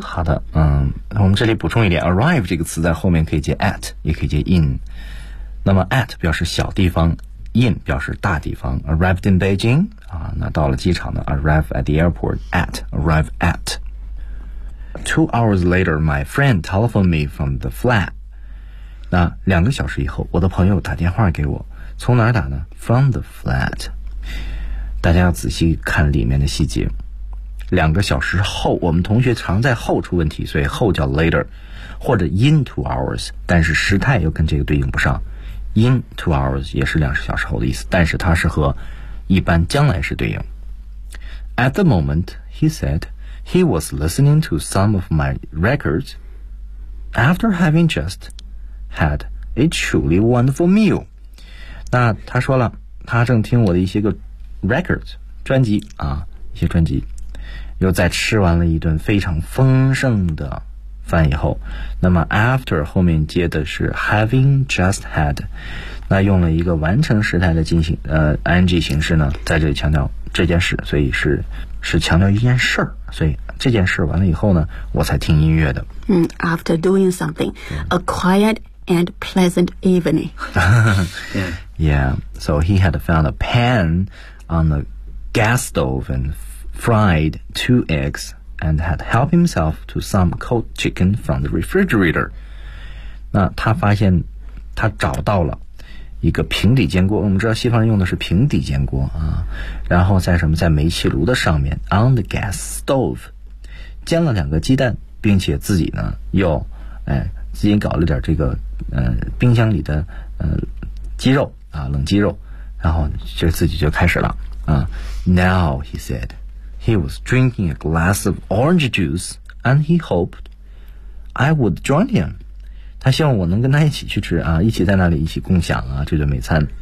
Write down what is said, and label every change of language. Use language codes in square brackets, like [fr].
[zh] 好的，我们这里补充一点， arrive 这个词在后面可以接 at， 也可以接 in。那么 at 表示小地方， in 表示大地方。 [en] Arrived in Beijing， [zh] 那到了机场呢？ [en] Arrive at the airport at， arrive at。 2 hours later, my friend telephoned me from the flat. [zh] 那两个小时以后，我的朋友打电话给我，从哪儿打呢？ [en] From the flat。 [zh] 大家要仔细看里面的细节。两个小时后，我们同学常在后出问题，所以后叫 later 或者 in 2 hours， 但是时态又跟这个对应不上。 in 2 hours 也是两小时后的意思，但是它是和一般将来时对应。 [en] At the moment he said he was listening to some of my records after having justHad a truly wonderful meal. [zh] 那他说了，他正听我的一些个 records 专辑啊，一些专辑，又在吃完了一顿非常丰盛的饭以后，那么 after 后面接的是 having just had， 那用了一个完成时态的进行ing 形式呢，在这里强调这件事，所以是强调一件事儿，所以。这件事完了以后呢，我才听音乐的。 [en] After doing something, a quiet and pleasant evening. Yeah, so he had found a pan on the gas stove and fried 2 eggs and had helped himself to some cold chicken from the refrigerator. [zh] 那他发现他找到了一个平底煎锅，我们知道西方人用的是平底煎锅啊，然后在什么，在煤气炉的上面 [en] on the gas stove [zh] 煎了两个鸡蛋，并且自己呢又自己搞了点这个冰箱里的鸡肉啊，冷鸡肉，然后就自己就开始了啊。 [en] Now he said he was drinking a glass of orange juice and he hoped I would join him. [zh] 他希望我能跟他一起去吃啊，一起在那里一起共享啊这顿美餐，